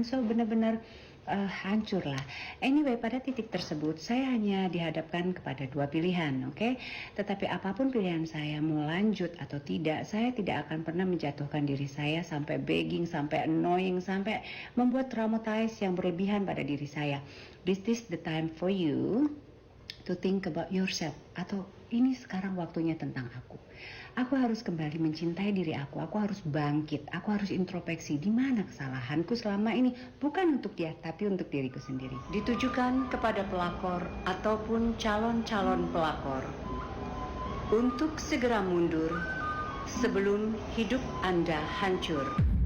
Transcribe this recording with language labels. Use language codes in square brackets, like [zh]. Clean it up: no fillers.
[id] So benar-benar hancur lah. Anyway, pada titik tersebut saya hanya dihadapkan kepada dua pilihan, oke? Tetapi apapun pilihan saya, mau lanjut atau tidak, saya tidak akan pernah menjatuhkan diri saya sampai begging, sampai annoying, sampai membuat traumatize yang berlebihan pada diri saya. [en] This is the time for you to think about yourself. [id] Atau ini sekarang waktunya tentang aku. Aku harus kembali mencintai diri aku harus bangkit, aku harus introspeksi di mana kesalahanku selama ini, bukan untuk dia, tapi untuk diriku sendiri. Ditujukan kepada pelakor ataupun calon-calon pelakor untuk segera mundur sebelum hidup Anda hancur.